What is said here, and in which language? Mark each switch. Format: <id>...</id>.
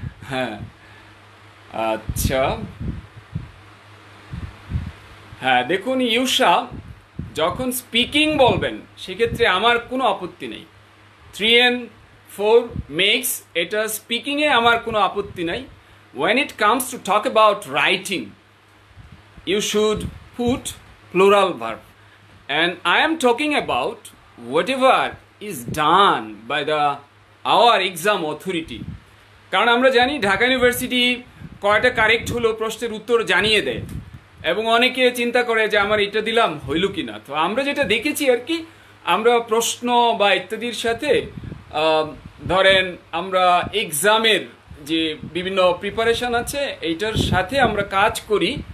<bn>হ্যাঁ, আচ্ছা। হ্যাঁ দেখুন ইউষা, যখন স্পিকিং বলবেন সেক্ষেত্রে আমার কোনো আপত্তি নেই। 3 and 4 মেক্স, এটা স্পিকিংয়ে আমার কোনো আপত্তি নাই।</bn> <en>When it comes to talk about writing, you should put plural verb. And I am talking about whatever is done by our exam authority.</en> <bn>কারণ আমরা জানি ঢাকা ইউনিভার্সিটি কয়টা কারেক্ট হলো প্রশ্নের উত্তর জানিয়ে দেয়, এবং অনেকে চিন্তা করে যে আমার এটা দিলাম হইল কি না। তো আমরা যেটা দেখেছি আর কি, আমরা প্রশ্ন বা ইত্যাদির সাথে ধরেন আমরা এক্সামের যে বিভিন্ন প্রিপারেশন আছে এইটার সাথে আমরা কাজ করি।</bn>